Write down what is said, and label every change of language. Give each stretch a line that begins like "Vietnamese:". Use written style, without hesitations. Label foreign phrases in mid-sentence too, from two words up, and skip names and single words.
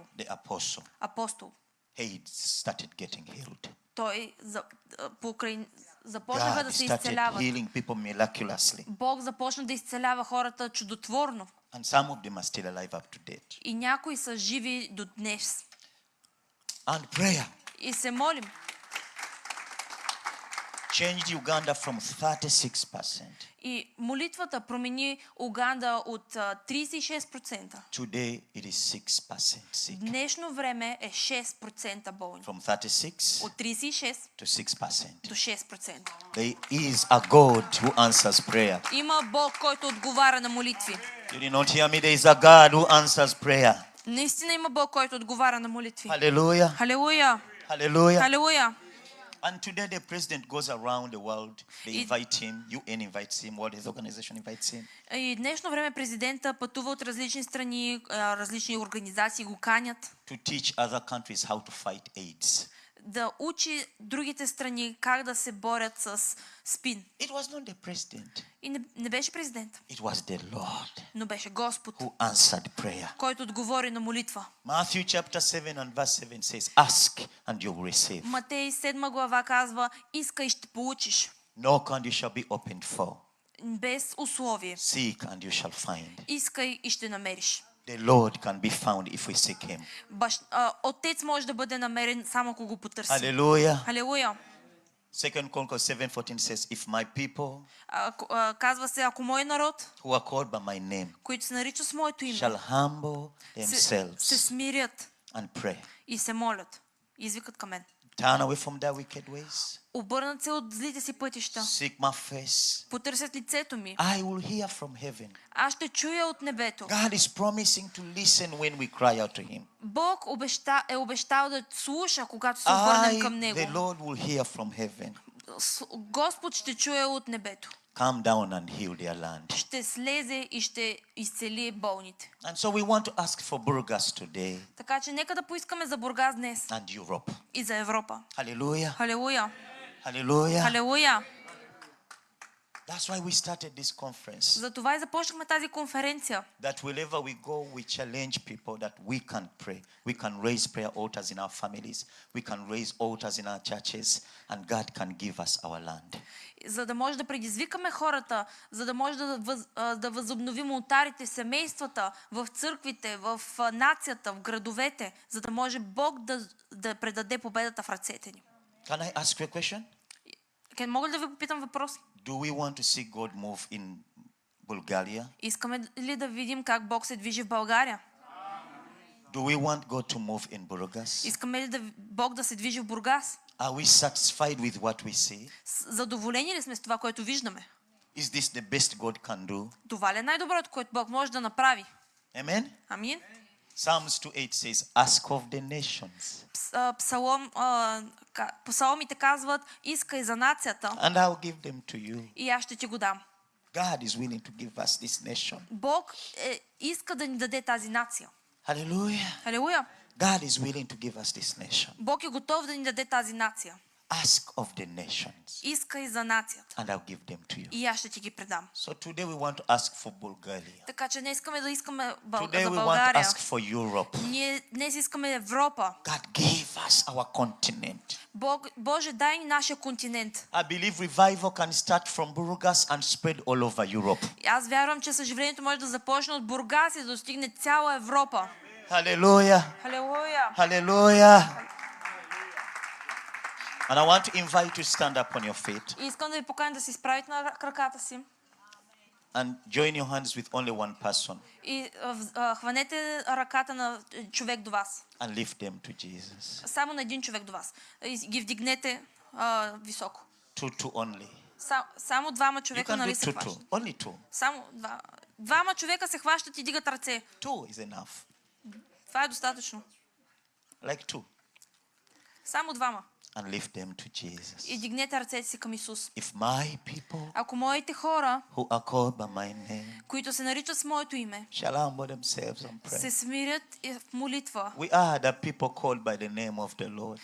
English: the
Bulgarian: апостол,
English: he started getting healed.
Bulgarian: той започнаха
English: God
Bulgarian: да се
English: started
Bulgarian: изцеляват.
English: healing people miraculously.
Bulgarian: Бог започна да изцелява хората чудотворно.
English: And some of them are still alive up to date.
Bulgarian: И някои са живи до днес.
English: And prayer
Bulgarian: И се молим.
English: changed Uganda from 36%.
Bulgarian: И молитвата промени Уганда от 36%.
English: Today it is 6% sick.
Bulgarian: Днешно време е 6% болни.
English: From 36
Bulgarian: От 36
English: to 6%.
Bulgarian: до 6%.
English: There is a God who answers prayer.
Bulgarian: Има Бог, който отговаря на молитви.
English: You did not hear me. There is a God who answers prayer.
Bulgarian: Наистина има Бог, който отговаря на молитви.
English: Hallelujah.
Bulgarian: Халелуя!
English: Hallelujah.
Bulgarian: Халелуя!
English: And today the president goes around the world. They invite him. UN invites him. World Health Organization invites him.
Bulgarian: И днешно време президента пътува от различни страни, различни организации го канят
English: To teach other countries how to fight AIDS.
Bulgarian: да учи другите страни как да се борят с спин.
English: It was not the president.
Bulgarian: И не беше президент,
English: It was the Lord
Bulgarian: но беше Господ,
English: who answered prayer.
Bulgarian: който отговори на молитва.
English: Matthew chapter 7 and verse 7 says, ask and you will receive.
Bulgarian: Матей 7 глава казва, искай и ще получиш,
English: Knock and you shall be opened for.
Bulgarian: без условие.
English: Seek and you shall find.
Bulgarian: Искай и ще намериш.
English: The Lord can be found if we seek him.
Bulgarian: Отец може да бъде намерен само ако го потърси.
English: Hallelujah.
Bulgarian: Халелуя!
English: 2 Chronicles 7:14 says, if my people
Bulgarian: Казва се, ако мой народ,
English: who are called by my name
Bulgarian: които се наричат с моето име,
English: shall humble
Bulgarian: се
English: themselves
Bulgarian: смирят
English: and pray,
Bulgarian: и се молят, извикат към мен.
English: turn away from their wicked ways,
Bulgarian: Обърнат се от злите си пътища,
English: seek my face,
Bulgarian: потърсят лицето ми,
English: I will hear from heaven.
Bulgarian: аз ще чуя от небето.
English: God is promising to listen when we cry out to Him.
Bulgarian: Бог е обещал да слуша, когато се обърнем към
English: The
Bulgarian: Него.
English: Lord will hear from heaven.
Bulgarian: Господ ще чуе от небето.
English: Come down and heal their land.
Bulgarian: Ще слезе и ще изцели болните.
English: And so we want to ask for Burgas today
Bulgarian: Така че нека да поискаме за Бургас днес
English: and Europe.
Bulgarian: и за Европа.
English: Hallelujah.
Bulgarian: Халелуя!
English: Hallelujah.
Bulgarian: Халелуя!
English: That's why we started this conference.
Bulgarian: Затова и започнахме тази конференция.
English: That wherever we go, we challenge people that we can pray. We can raise prayer altars in our families. We can raise altars in our churches. And God can give us our land.
Bulgarian: За да може да предизвикаме хората, за да може да възобновим ултарите, семействата, в църквите, в нацията, в градовете, за да може Бог да предаде победата в ръцете ни.
English: Can I ask you a question?
Bulgarian: Мога ли да ви попитам въпрос?
English: Do we want to see God move in Bulgaria?
Bulgarian: Искаме ли да видим как Бог се движи в България?
English: Do we want God to move in Burgas?
Bulgarian: Искаме ли Бог да се движи в Бургас?
English: Are we satisfied with what we see?
Bulgarian: Задоволени ли сме с това, което виждаме?
English: Is this the best God can do?
Bulgarian: Това ли е най-доброто, което Бог може да направи?
English: Amen?
Bulgarian: Амин.
English: Psalms 2:8 says, ask of the nations.
Bulgarian: Псалмите казват, искай за нацията
English: And I'll give them to you.
Bulgarian: и аз ще ти го дам.
English: God is willing to give us this nation.
Bulgarian: Бог иска да ни даде тази нация.
English: Hallelujah.
Bulgarian: Халелуя!
English: God is willing to give us this nation.
Bulgarian: Бог е готов да ни даде тази нация.
English: Ask of the nations.
Bulgarian: Искай за нацията
English: And I'll give them to you.
Bulgarian: и аз ще ти ги предам.
English: So today we want to ask for Bulgaria.
Bulgarian: Така че не искаме да искаме
English: Today
Bulgarian: за
English: we want to
Bulgarian: България.
English: ask for Europe.
Bulgarian: Ние днес искаме Европа.
English: God gave us our continent.
Bulgarian: Боже, дай ни нашия континент.
English: I believe revival can start from Burgas and spread all over Europe.
Bulgarian: И аз вярвам, че съживлението може да започне от Бургас и да достигне цяла Европа.
English: Hallelujah.
Bulgarian: Халелуя!
English: Hallelujah. And I want to invite you to stand up on your feet
Bulgarian: И искам да ви поканя да се изправите на краката си
English: and join your hands with only one person
Bulgarian: и хванете ръката на човек до вас.
English: and lift them to Jesus.
Bulgarian: Само на един човек до вас. И ги вдигнете високо.
English: Two only.
Bulgarian: Само двама
English: You
Bulgarian: човека,
English: can
Bulgarian: нали
English: do
Bulgarian: се
English: two.
Bulgarian: хващат?
English: Only two.
Bulgarian: Само двама човека се хващат и дигат ръце.
English: Two is enough.
Bulgarian: Това е достатъчно.
English: Like two.
Bulgarian: Само двама.
English: And lift them to Jesus.
Bulgarian: И дигнете ръцете си към Исус.
English: If my people
Bulgarian: Ако моите хора,
English: who are called by my name
Bulgarian: които се наричат с моето име,
English: shall humble themselves and
Bulgarian: се
English: pray.
Bulgarian: смирят в молитва.
English: We are the people called by the name of the Lord.